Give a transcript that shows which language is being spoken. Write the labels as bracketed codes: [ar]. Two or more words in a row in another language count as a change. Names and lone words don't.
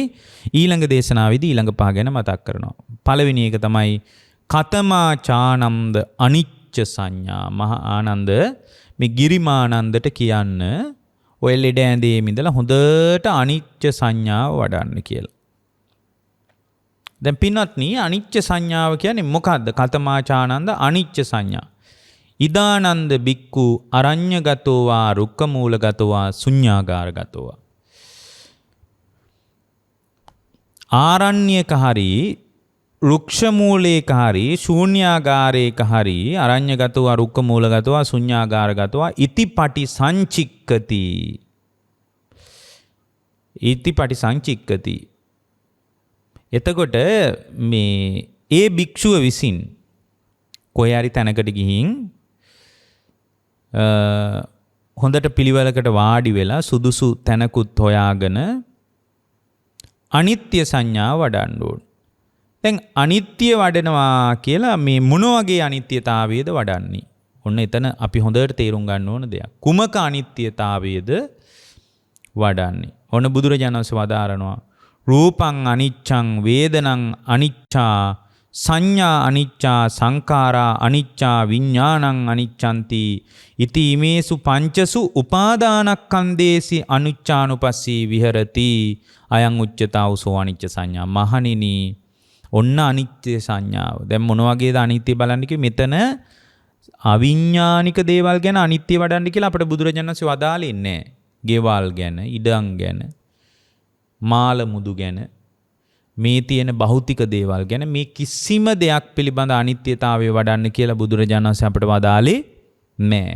[si] ඊළඟ දේශනාවේදී ඊළඟ 5 ගැන මතක් කරනවා. පළවෙනි එක තමයි [pi] කතමා චානන්ද අනිච්ච සංඥා. [si] මහා ආනන්ද මේ ගිරිමානන්දට කියන්න ඔය ලෙඩ ඇඳේ ඉඳලා හොඳට අනිච්ච සංඥාව වඩන්න කියලා. දැන් පින්වත්නි අනිච්ච සංඥාව කියන්නේ මොකද්ද? [pi] කතමාචානන්ද අනිච්ච සංඥා. ඉදානන්ද බික්කු අරඤ්‍යගතෝ වා රුක්කමූලගතෝ වා ශුඤ්ඤාගාරගතෝ වා. [si] ආරණ්‍යක හරි රුක්ෂ මූලේක හරි ශූන්‍යාගාරේක හරි [pi] අරඤ්‍යගතෝ වා රුක්කමූලගතෝ වා ශුඤ්ඤාගාරගතෝ වා ඉතිපටි සංචික්කති. ඉතිපටි සංචික්කති. [si] එතකොට මේ ඒ භික්ෂුව විසින් කොහේ හරි තැනකට ගිහින් හොඳට පිළිවෙලකට වාඩි වෙලා සුදුසු තැනකුත් හොයාගෙන අනිත්‍ය සංඥාව වඩන්න ඕන. දැන් අනිත්‍ය වඩනවා කියලා මේ මොන වගේ අනිත්‍යතාවයේද වඩන්නේ? ඔන්න එතන අපි හොඳට තේරුම් ගන්න ඕන දෙයක්. කුමක අනිත්‍යතාවයේද වඩන්නේ? ඔන්න බුදුරජාණන් වහන්සේ වදාරනවා [pi] රූපං අනිච්ඡං වේදනං අනිච්චා සංඥා අනිච්චා සංඛාරා අනිච්චා විඥානං අනිච්ඡanti ඉති ඉමේසු පංචසු උපාදානස්කන්ධේසි අනිච්චානුපස්සී විහෙරති අයං උච්චතාවසෝ අනිච්ච සංඥා. [si] මහණෙනි ඔන්න අනිත්‍ය සංඥාව. දැන් මොන වගේද අනිත්‍ය බලන්න කිව්වේ? මෙතන අවිඥානික දේවල් ගැන අනිත්‍ය වඩන්න කියලා අපිට බුදුරජාණන් වහන්සේ වදාළේ නැහැ. ගෙවල් ගැන, ඉඩම් ගැන, මාල මුදු ගැන, මේ තියෙන භෞතික දේවල් ගැන මේ කිසිම දෙයක් පිළිබඳ අනිත්‍යතාවය වඩන්න කියලා බුදුරජාණන් වහන්සේ අපිට වදාළේ නැහැ.